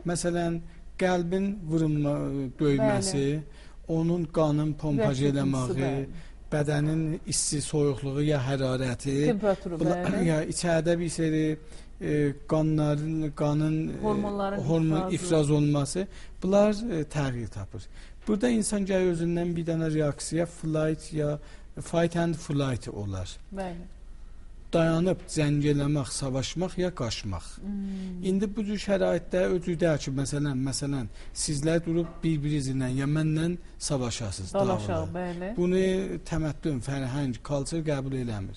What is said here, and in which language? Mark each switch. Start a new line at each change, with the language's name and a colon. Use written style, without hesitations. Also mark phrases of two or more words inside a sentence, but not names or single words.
Azerbaijani: Məsələn, qəlbin vurulma, döyməsi, onun qanın pompaj eləməyi, bədənin isti, soyuqluğu ya hərarəti, ya içəridə bir seri qanın hormon ifraz olması, bunlar təğyir tapır. Burada insan gəlir özündən bir dənə reaksiya,
English: fight and flight olar.
Azerbaijani: Bəli. Dayanıb cəngələmək, savaşmaq ya qaçmaq. İndi bu cür şəraitdə özüdür ki, məsələn, sizlər durub bir-birinizlə ya mənlə savaşasınız. Dalaşaq, bəli. Bunu təməddün, fərhəng, kalçır qəbul eləmir.